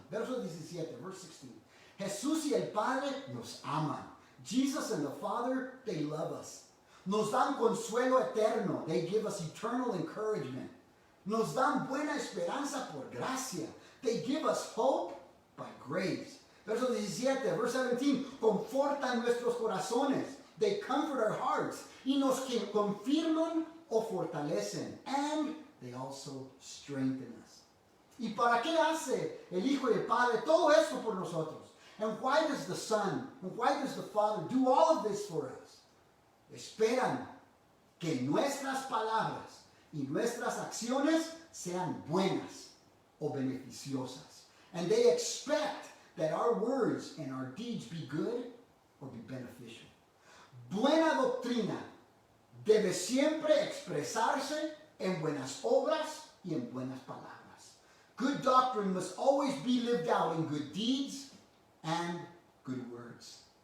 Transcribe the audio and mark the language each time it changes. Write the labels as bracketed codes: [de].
[es] Verso 17, [en] verse 16. [es] Jesús y el Padre nos aman. [en] Jesus and the Father, they love us. [es] Nos dan consuelo eterno. [en] They give us eternal encouragement. [es] Nos dan buena esperanza por gracia. [en] They give us hope by grace. [es] Verso 17, [en] verse 17. [es] Confortan nuestros corazones. [en] They comfort our hearts. [es] Y nos confirman o fortalecen. [en] And they also strengthen us. [es] ¿Y para qué hace el Hijo y el Padre todo esto por nosotros? [en] And why does the Son, and why does the Father do all of this for us? [es] Esperan que nuestras palabras y nuestras acciones sean buenas o beneficiosas. [en] And they expect that our words and our deeds be good or be beneficial. [es] Buena doctrina debe siempre expresarse en buenas obras y en buenas palabras. [en] Good doctrine must always be lived out in good deeds and good words.